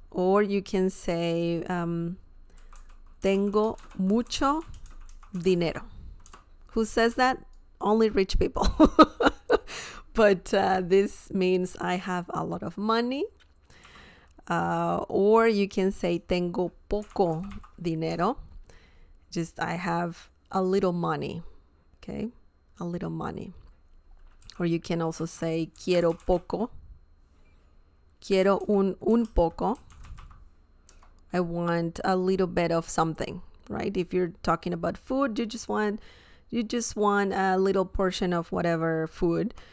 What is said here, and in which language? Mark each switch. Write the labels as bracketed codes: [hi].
[en] Or you can say, [es] tengo mucho dinero. [en] Who says that? Only rich people. But this means I have a lot of money. Or you can say [es] tengo poco dinero. [en] Just I have a little money. Okay, a little money. Or you can also say [es] quiero poco. Quiero un poco. [en] I want a little bit of something, right? If you're talking about food, you just want a little portion of whatever food.